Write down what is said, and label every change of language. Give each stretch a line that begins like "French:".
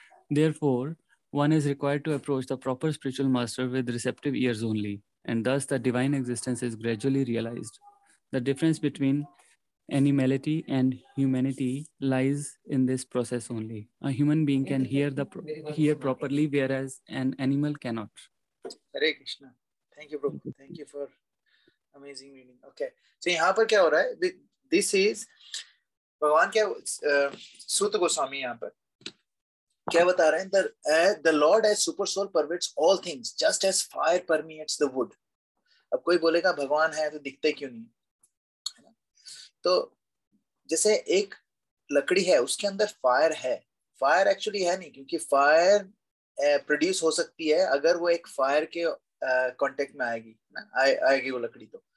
English: Therefore, one is required to approach the proper spiritual master with receptive ears only, and thus the divine existence is gradually realized. The difference between animality and humanity lies in this process only. A human being can hear properly, whereas an animal cannot. Hare Krishna. Thank you, Prabhu. Thank you for amazing reading. Okay.
Hindi: So यहाँ पर क्या हो रहा है? This is भगवान क्या सूत गोस्वामी यहाँ पर क्या बता रहे हैं?
English: The Lord as super soul pervades all things, just as fire permeates the wood.
Hindi: अब कोई बोलेगा भगवान है तो दिखते क्यों नहीं? तो जैसे एक लकड़ी है, उसके अंदर फायर है, फायर एक्चुअली है नहीं, क्योंकि फायर प्रोड्यूस हो सकती है अगर वो एक फायर के कांटेक्ट में आएगी ना, आएगी वो लकड़ी।